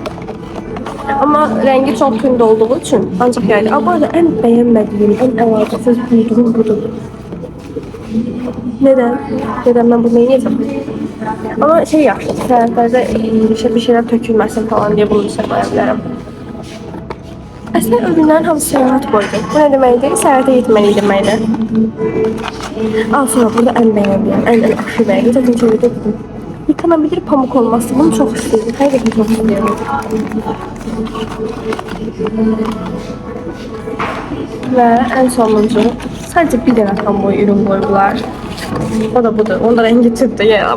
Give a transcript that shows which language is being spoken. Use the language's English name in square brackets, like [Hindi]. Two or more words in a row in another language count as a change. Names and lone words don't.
[Turkish] Ama rengi çok tünd olduğu için ancak yani. Bu arada en beğenmediğim, en alakasız bulduğum budur. Neden? Neden ben bunu yiyeceğim? Ama [Azerbaijani] şey yaxşı, səyahətlərdə bir şeyler tökülməsin [Turkish] falan diye bunu koyabilirim. [Azerbaijani] Əslində ürünlərin hamısı səyahət boydu. Bu ne deməkdir? Səyahətə getməliyik deməkdir. [Turkish] Sonra burada en beğendiğim, en aşırı beğendiğim. Zaten çevirde dedim. Yıkanabilir pamuk olması. Bunu çok istedim. Həqiqətən çok istiyorum. Ve en sonuncu. Sadece bir tane tam boy ürün koydular. O da budur. Onu da rengi çıktı ya.